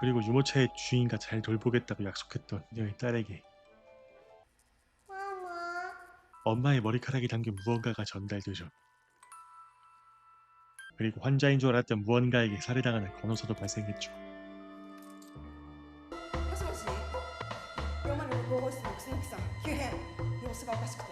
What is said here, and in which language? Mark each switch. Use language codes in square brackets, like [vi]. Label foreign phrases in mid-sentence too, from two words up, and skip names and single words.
[ko] 그리고 유모차의 주인과 잘 돌보겠다고 약속했던 그녀의 딸에게 엄마의 머리카락이 담긴 무언가가 전달되죠. 그리고 환자인 줄 알았던 무언가에게 살해당하는 간호사도 발생했죠. [ja] もしもし406号室の楠木さん急変様子がおかしくて